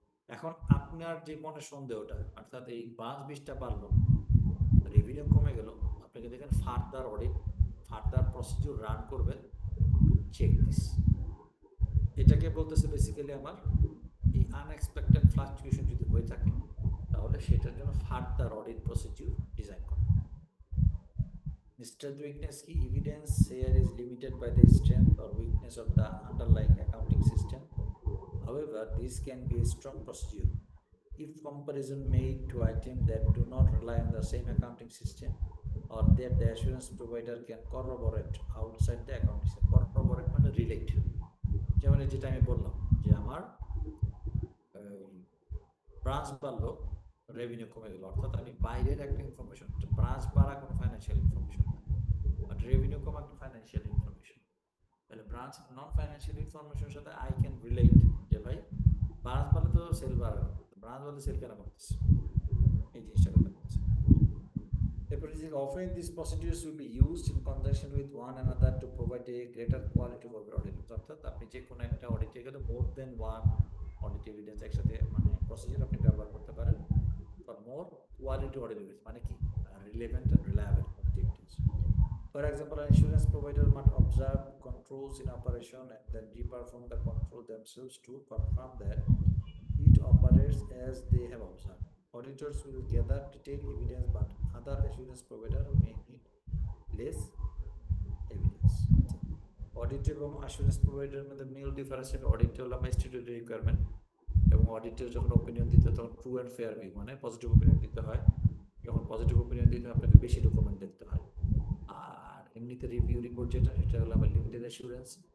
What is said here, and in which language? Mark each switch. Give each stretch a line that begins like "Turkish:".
Bangla: এখন আপনার যে মনে সন্দেহটা, অর্থাৎ এই ব্রাঞ্চ 20টা বাড়লো, রেভিনিউ কমে গেল, আপনাকে দেখেন further audit, further procedure run করবেন
English: To check this.
Bangla: এটাকে বলতেছে বেসিক্যালি আমার এই আনএক্সপেক্টেড ফ্লাকচুয়েশন যদি হয়ে থাকে, তাহলে সেটার জন্য ফার্দার অডিট প্রসিডিউর ডিজাইন করা।
English: Strength weakness key evidence here is limited by the strength or weakness of the underlying accounting system. However, this can be a strong procedure if comparison made to items that do not rely on the same accounting system or that the assurance provider can corroborate outside the accounting system.
Bangla: Corroborate মানে relate, যেমন যেটা আমি বললাম যে আমার branch বাড়লো, revenue কমে গেল, অর্থাৎ আমি বাইরের একটা ইনফরমেশন, ব্রাঞ্চ বাড়া কোনো ফাইন্যান্সিয়াল ইনফরমেশন না, বাট রেভিনিউ কমা একটা ফাইন্যান্সিয়াল ইনফরমেশন। তাহলে ব্রাঞ্চ নন ফাইন্যান্সিয়াল ইনফরমেশনের সাথে
English: I can relate
Bangla: যে ভাই ব্রাঞ্চ বাড়লে তো সেল বাড়ে, ব্রাঞ্চ বাড়লে সেল কেন করতেছে, এই জিনিসটা কথা বলছে।
English: এরপর often these procedures will be used in conjunction with one another to provide a greater quality of audit.
Bangla: অর্থাৎ আপনি যে কোনো একটা অডিটে গেলে মোর দেন ওয়ান অডিট এভিডেন্স একসাথে মানে প্রসিডিউর আপনি ব্যবহার করতে পারেন for more quality audit evidence, মানে কি relevant and reliable audit evidence.
English: For example, an insurance provider might observe controls in operation and then re-perform the control themselves to confirm that it operates as they have observed. Auditors will gather detailed evidence, but other assurance provider may need less evidence.
Bangla: Audit এবং assurance provider মধ্যে mail difference, audit হলো আমার statutory requirement, এবং auditor যখন opinion দিতে তখন true and fair view মানে positive opinion দিতে হয়। যখন পজিটিভ ওপিনিয়ন দিতে হয় আপনাকে বেশি ডকুমেন্ট দেখতে হয়। আর এমনিতে রিভিউ রিপোর্ট যেটা, সেটা হলো আমার লিমিটেড অ্যাসুরেন্স।